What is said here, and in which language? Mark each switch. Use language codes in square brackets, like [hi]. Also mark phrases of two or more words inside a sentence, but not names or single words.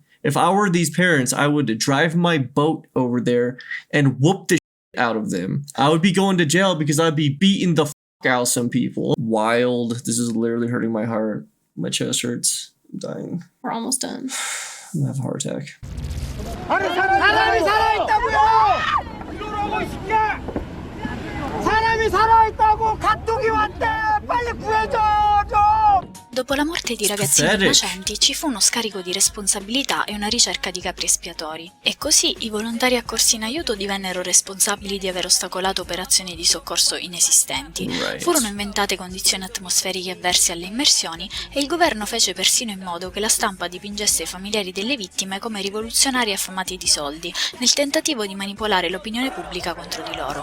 [en] If I were these parents, I would drive my boat over there and whoop the shit out of them. I would be going to jail because I'd be beating the out of some people. Wild. This is literally hurting my heart. My chest hurts. I'm dying. We're almost done. I'm gonna have a heart attack. [ko] 사람이 살아있다고요! 이러라고 이 새끼야! 사람이 살아있다고 가tuk이 왔대! 빨리 구해줘 좀! [it] Dopo la morte di ragazzini innocenti ci fu uno scarico di responsabilità e una ricerca di capri espiatori. E così i volontari accorsi in aiuto divennero responsabili di aver ostacolato operazioni di soccorso inesistenti. Furono inventate condizioni atmosferiche avverse alle immersioni e il governo fece persino in modo che la stampa dipingesse i familiari delle vittime come rivoluzionari affamati di soldi, nel tentativo di manipolare l'opinione pubblica contro di loro.